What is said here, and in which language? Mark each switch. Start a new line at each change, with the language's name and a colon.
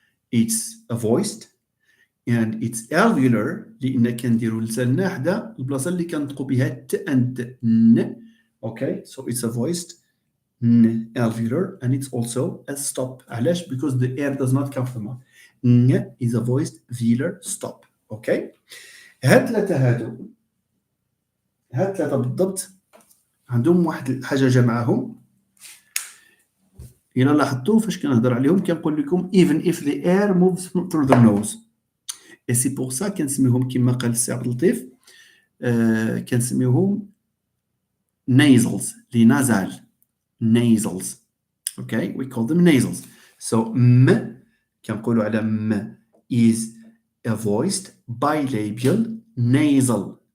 English: It's a voiced and it's alveolar
Arabic: لأن كنديروا لساننا حدا البلاصة اللي كنطقوا بها ت and ن.
English: Okay, so it's a voiced alveolar and it's also a stop.
Arabic: علاش?
English: Because the air does not come from mouth. N is a voiced velar stop. Okay.
Arabic: هاد ثلاثة بالضبط عندهم واحد الحاجة جمعهم. إلا لاحظتوا فاش كنهضر عليهم كنقول لكم
English: even if the air moves through the nose.
French: Et c'est pour ça
Arabic: كنسميهم كما قال السي عبد اللطيف كنسميهم
English: nasals لنازال nasals. Okay, we call them nasals. So
Arabic: كنقولوا على
English: is a voiced bilabial nasal.